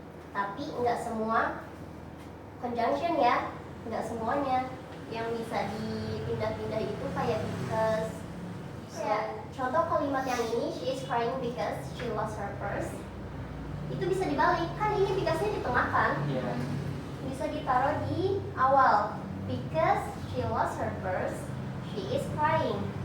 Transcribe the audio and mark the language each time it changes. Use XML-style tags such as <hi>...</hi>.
<id>Tapi enggak semua conjunction ya, enggak semuanya. Yang bisa dipindah-pindah itu kayak because. Contoh kalimat yang ini,</id> <en>she is crying because she lost her purse.</en> <id>Itu bisa dibalik, kan ini because-nya di tengah kan? Iya. Bisa ditaruh di awal.</id> <en>Because she lost her purse, she is crying.</en>